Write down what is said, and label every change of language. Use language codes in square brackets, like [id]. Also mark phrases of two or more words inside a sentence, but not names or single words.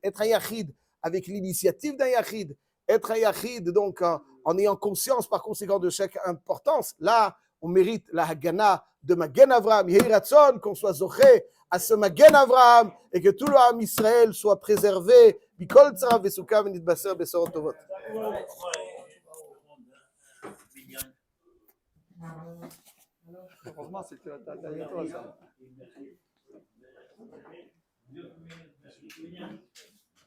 [fr] Être un Yachid avec l'initiative d'un Yachid. Être un Yachid, donc, en ayant conscience, par conséquent, de chaque importance. Là, on mérite la Hagana de Magen Avraham. [he] יהי רצון, [fr] qu'on soit zoché à ce Magen Avraham et que tout le [he] עם ישראל [fr] soit préservé. [he] מכל צרה וצוקה ונתבשר בשורות טובות. [fr] Heureusement, c'était la dernière fois, ça.